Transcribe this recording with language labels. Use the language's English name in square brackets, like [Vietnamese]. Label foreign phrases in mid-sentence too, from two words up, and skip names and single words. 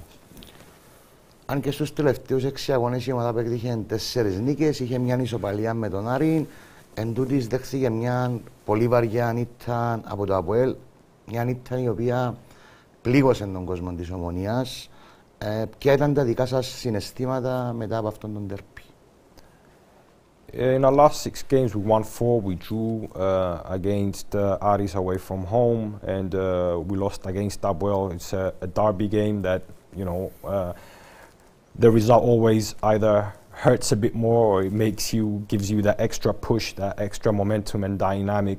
[Greek] Αν και στους τελευταίους 6 αγώνες η ομάδα πέτυχε 4 νίκες, είχε μια ισοπαλία με τον Άρη. Εν τούτης δέχθηκε μια πολύ βαριά νύχτα από το ΑΠΟΕΛ. Μια νύχτα η οποία πλήγωσε τον κόσμο της Ομονίας. Ποια ήταν τα δικά σας συναισθήματα μετά από αυτόν τον ντέρμπι? [English] In our last 6 games, we won 4. We drew against Aris away from home, and we lost against Apoel. It's a derby game that, you know, the result always either hurts a bit more or it gives you that extra push, that extra momentum and dynamic.